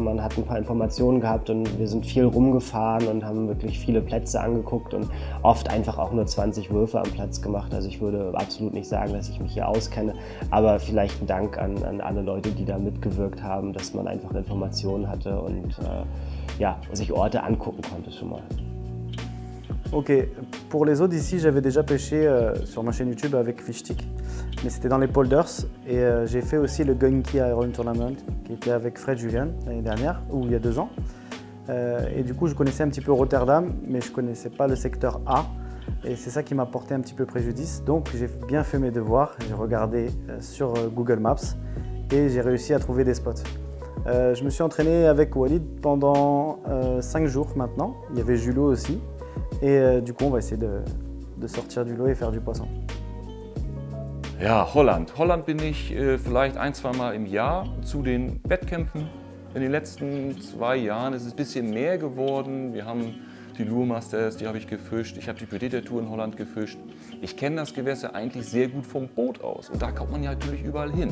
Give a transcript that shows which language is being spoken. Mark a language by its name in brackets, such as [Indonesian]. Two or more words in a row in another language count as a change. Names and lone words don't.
[German] Man hat ein paar Informationen gehabt und wir sind viel rumgefahren und haben wirklich viele Plätze angeguckt und oft einfach auch nur 20 Würfe am Platz gemacht. Also ich würde absolut nicht sagen, dass ich mich hier auskenne, aber vielleicht ein Dank an alle Leute, die da mitgewirkt haben, dass man einfach Informationen hatte und ja, sich Orte angucken konnte schon mal. [French] Ok, pour les eaux d'ici, j'avais déjà pêché sur ma chaîne YouTube avec Fishstick, mais c'était dans les polders, et j'ai fait aussi le Gunky Iron Tournament qui était avec Fred Julian l'année dernière, ou il y a 2 ans. Et du coup, je connaissais un petit peu Rotterdam, mais je ne connaissais pas le secteur A, et c'est ça qui m'a porté un petit peu préjudice. Donc j'ai bien fait mes devoirs, j'ai regardé sur Google Maps et j'ai réussi à trouver des spots. Je me suis entraîné avec Walid pendant 5 jours maintenant, il y avait Julot aussi. Et du coup, on va essayer de sortir du lot et faire du poisson. [German] Ja, Holland. Holland bin ich vielleicht 1-2 Mal im Jahr zu den Wettkämpfen. In den letzten 2 Jahren ist es ein bisschen mehr geworden. Wir haben die Lure Masters, die habe ich gefischt. Ich habe die Predator Tour in Holland gefischt. Ich kenne das Gewässer eigentlich sehr gut vom Boot aus. Und da kommt man ja natürlich überall hin.